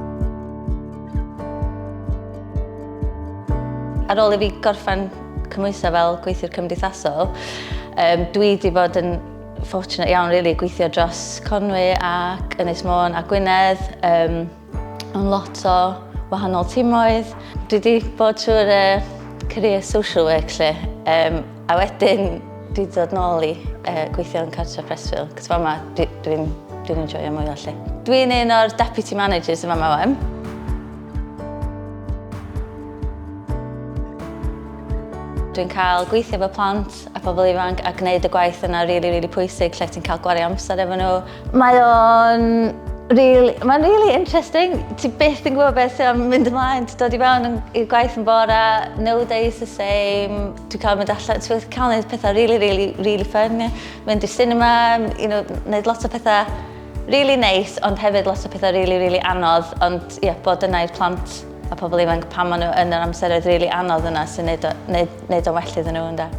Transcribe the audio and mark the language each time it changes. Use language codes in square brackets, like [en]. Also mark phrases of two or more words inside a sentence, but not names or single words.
[cy] Ar ôl I fi gorffen cymwyso fel gweithiwr cymdeithasol, dwi wedi bod yn fortunate iawn rili gweithio dros Conwy ac Ynys Môn a Gwynedd, yn lot o wahanol tîmoedd. Dwi wedi bod trwy'r [en] career social work [cy] lle, a wedyn dwi wedi dod nôl I gweithio yn Cartref Preswyl, cos fama dwi'n enjoyo mwy o lle. Dwi'n un o'r [en] deputy managers [cy] yma wan. Dwi'n cael gweithio efo plant a pobl ifanc a gwneud y gwaith yna rili pwysig lle ti'n cael gwario amser efo nhw. Mae'n rili interesting. Ti byth yn gwybod beth sy'n mynd ymlaen. Ti'n dod I fewn i'r gwaith yn bore, [en] no days the same. [cy] Dwi'n cael mynd allan, ti'n cael gwneud pethau rili fun. Mynd i'r cinema, gwneud lot o pethau rili neis, ond hefyd lot o pethau rili anodd. Ond bod yna i'r plant a pobl ifanc pan maen nhw yn yr amseroedd rili anodd yna sy'n neud o well iddyn nhw ynda.